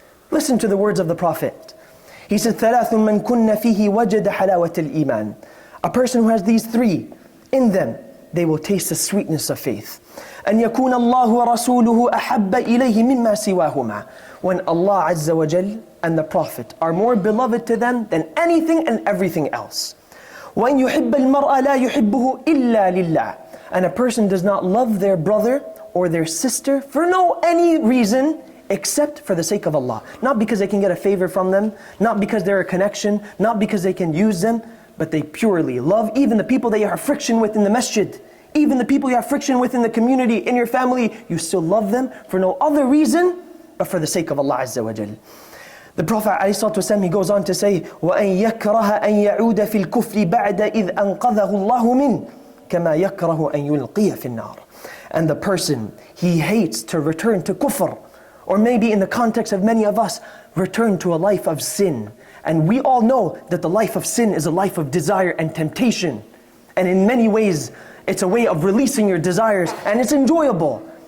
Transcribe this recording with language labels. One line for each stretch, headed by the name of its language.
English: Listen to the words of the Prophet. He said,
Arabic: ثَلَاثٌ مَنْ كُنَّ فِيهِ وَجَدَ حَلَاوَةَ الْإِيمَانِ.
English: A person who has these three in them, they will taste the sweetness of faith.
Arabic: أن يكون الله ورسوله أحب إليه مما سواهما.
English: When Allah Azza wa Jal and the Prophet are more beloved to them than anything and everything else.
Arabic: وأن يحب المرء لا يحبه إلا لله.
English: And a person does not love their brother or their sister for no any reason except for the sake of Allah. Not because they can get a favor from them, not because they're a connection, not because they can use them, but they purely love even the people that you have friction with in the masjid, even the people you have friction with in the community, in your family, you still love them for no other reason but for the sake of Allah Azza wa Jal. The Prophet ﷺ, he goes on to say,
Arabic: وَأَن يَكْرَهَ أَن يَعُودَ فِي الْكُفْرِ بَعْدَ إِذْ أَنْقَذَهُ اللَّهُ مِنْ كَمَا يَكْرَهُ أَن يُلْقِيَ فِي النَّارِ.
English: And the person, he hates to return to kufr, or maybe in the context of many of us, return to a life of sin. And we all know that the life of sin is a life of desire and temptation. And in many ways, it's a way of releasing your desires, and it's enjoyable.